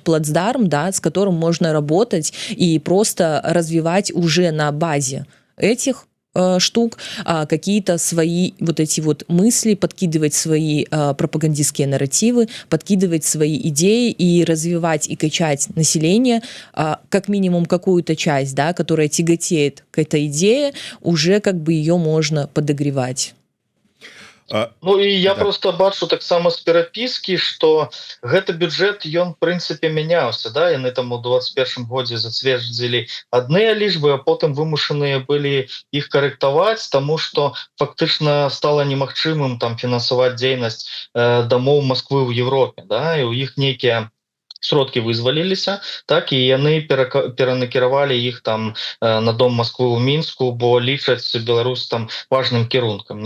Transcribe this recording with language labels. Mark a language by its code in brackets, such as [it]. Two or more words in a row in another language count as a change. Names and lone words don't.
[ru] плацдарм, да, с которым можно работать и просто развивать уже на базе этих штук какие-то свои вот эти вот мысли, подкидывать свои пропагандистские нарративы, подкидывать свои идеи и развивать и качать население, как минимум какую-то часть, да, которая тяготеет к этой идее, уже как бы ее можно подогревать. [be] Ну і я Да. просто бачу таксама з перапіскі, што гэты бюджэт ён в прынцыпе мяняўся, да, яны там у 21 годзе зацвердзілі адныя лічбы, а потым вымушаныя былі іх карэктаваць, таму што фактычна стала немагчымым там фінансаваць дзейнасць дамоў Масквы ў Европе, да, і ў іх нейкія сродкі вызваліліся, так, і яны перанакіравалі іх там на дом Масквы ў Мінску, бо лічаць Беларусь там важным кірункам.